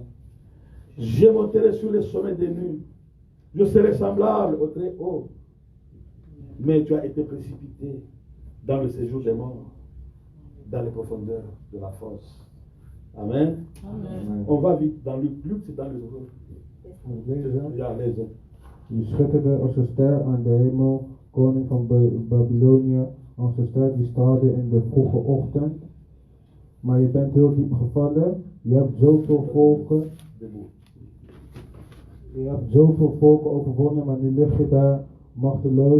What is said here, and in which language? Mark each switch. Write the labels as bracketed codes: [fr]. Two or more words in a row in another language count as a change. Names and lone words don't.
[fr] Je monterai sur les sommets des nues. Je serai semblable au très haut. Mais tu as été précipité dans le séjour des morts, dans les profondeurs de la fosse. Amen. Amen. On va vite dans Luc. Luc, c'est dans le [nl] Lezen. Ja, lezen. Je schitterde als een ster aan de hemel, koning van Babylonië, als een ster die straalde in de vroege ochtend. Maar je bent heel diep gevallen, je hebt zoveel volken, [fr] Debout. [nl] overwonnen, maar nu lig je daar machteloos.